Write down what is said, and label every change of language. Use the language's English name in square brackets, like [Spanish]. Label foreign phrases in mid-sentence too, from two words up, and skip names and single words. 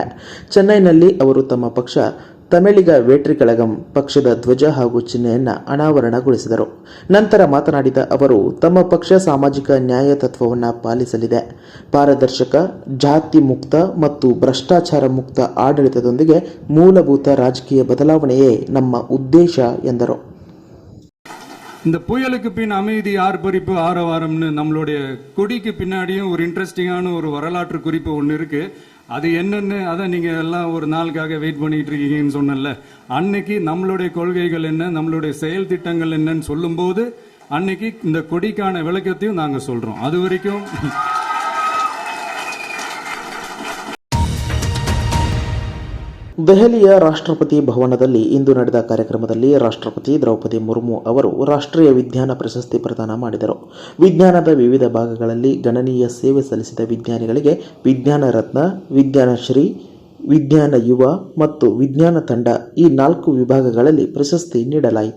[Kannada] ಚೆನ್ನೈನಲ್ಲಿ ಅವರು ತಮ್ಮ ಪಕ್ಷ ತಮಿಳಿಗ ವೇಟ್ರಿಕಳಗಂ ಪಕ್ಷದ ಧ್ವಜ ಹಾಗೂ ಚಿಹ್ನೆಯನ್ನು ಅನಾವರಣಗೊಳಿಸಿದರು. ನಂತರ ಮಾತನಾಡಿದ ಅವರು, ತಮ್ಮ ಪಕ್ಷ ಸಾಮಾಜಿಕ ನ್ಯಾಯ ತತ್ವವನ್ನು ಪಾಲಿಸಲಿದೆ. ಪಾರದರ್ಶಕ, ಜಾತಿ ಮುಕ್ತ ಮತ್ತು ಭ್ರಷ್ಟಾಚಾರ ಮುಕ್ತ ಆಡಳಿತದೊಂದಿಗೆ ಮೂಲಭೂತ ರಾಜಕೀಯ ಬದಲಾವಣೆಯೇ ನಮ್ಮ ಉದ್ದೇಶ ಎಂದರು. [Tamil] இந்த புயலுக்கு பின் அமைதி ஆர்ப்பரிப்பு ஆரவாரம்னு நம்மளுடைய கொடிக்கு பின்னாடியும் ஒரு இன்ட்ரெஸ்டிங்கான ஒரு வரலாற்று குறிப்பு ஒன்று இருக்கு. அது என்னன்னு அதை நீங்க எல்லாம் ஒரு நாளுக்காக வெயிட் பண்ணிட்டு இருக்கீங்கன்னு சொன்னல. அன்னைக்கு நம்மளுடைய கொள்கைகள் என்ன, நம்மளுடைய செயல் திட்டங்கள் என்னன்னு சொல்லும்போது அன்னைக்கு இந்த கொடிக்கான விளக்கத்தையும் நாங்க சொல்றோம். அது வரைக்கும் [Kannada] ದೆಹಲಿಯ ರಾಷ್ಟ್ರಪತಿ ಭವನದಲ್ಲಿ ಇಂದು ನಡೆದ ಕಾರ್ಯಕ್ರಮದಲ್ಲಿ ರಾಷ್ಟ್ರಪತಿ ದ್ರೌಪದಿ ಮುರ್ಮು ಅವರು ರಾಷ್ಟ್ರೀಯ ವಿಜ್ಞಾನ ಪ್ರಶಸ್ತಿ ಪ್ರದಾನ ಮಾಡಿದರು. ವಿಜ್ಞಾನದ ವಿವಿಧ ಭಾಗಗಳಲ್ಲಿ ಗಣನೀಯ ಸೇವೆ ಸಲ್ಲಿಸಿದ ವಿಜ್ಞಾನಿಗಳಿಗೆ ವಿಜ್ಞಾನ ರತ್ನ, ವಿಜ್ಞಾನ ಶ್ರೀ, ವಿಜ್ಞಾನ ಯುವ ಮತ್ತು ವಿಜ್ಞಾನ ತಂಡ ಈ 4 ವಿಭಾಗಗಳಲ್ಲಿ ಪ್ರಶಸ್ತಿ ನೀಡಲಾಯಿತು.